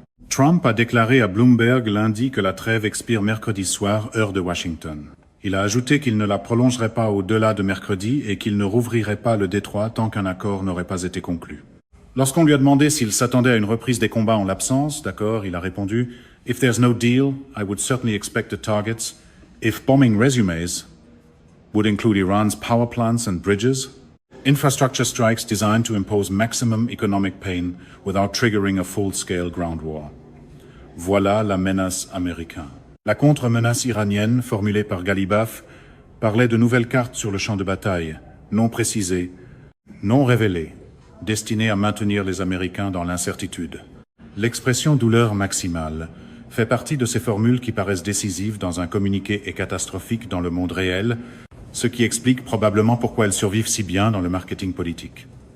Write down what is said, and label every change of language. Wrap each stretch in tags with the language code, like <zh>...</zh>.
<fr>Trump a déclaré à Bloomberg lundi que la trêve expire mercredi soir, heure de Washington. Il a ajouté qu'il ne la prolongerait pas au-delà de mercredi et qu'il ne rouvrirait pas le détroit tant qu'un accord n'aurait pas été conclu. Lorsqu'on lui a demandé s'il s'attendait à une reprise des combats en l'absence d'accord, il a répondu «</fr> <en>If there's no deal, I would certainly expect the targets. If bombing resumes would include Iran's power plants and bridges, infrastructure strikes designed to impose maximum economic pain without triggering a full-scale ground war. »</en> <fr>Voilà la menace américaine. La contre-menace iranienne, formulée par Galibaf, parlait de nouvelles cartes sur le champ de bataille, non précisées, non révélées, destinées à maintenir les Américains dans l'incertitude. L'expression « douleur maximale » fait partie de ces formules qui paraissent décisives dans un communiqué et catastrophique dans le monde réel, ce qui explique probablement pourquoi elles survivent si bien dans le marketing politique.</fr>